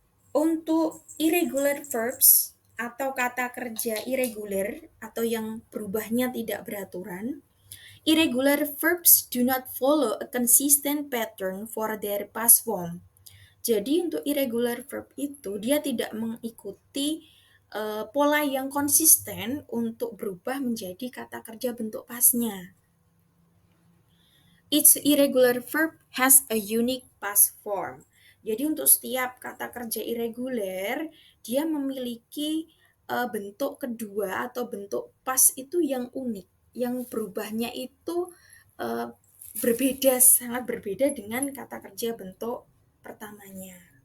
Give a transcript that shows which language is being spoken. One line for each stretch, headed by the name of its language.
Indonesian: Untuk irregular verbs atau kata kerja irregular atau yang berubahnya tidak beraturan,
English: irregular verbs do not follow a consistent pattern for their past form.
Indonesian: Jadi untuk irregular verb itu dia tidak mengikuti pola yang konsisten untuk berubah menjadi kata kerja bentuk pasnya.
English: Each irregular verb has a unique past form.
Indonesian: Jadi untuk setiap kata kerja irregular, dia memiliki bentuk kedua atau bentuk pas itu yang unik, yang berubahnya itu berbeda, sangat berbeda dengan kata kerja bentuk pertamanya.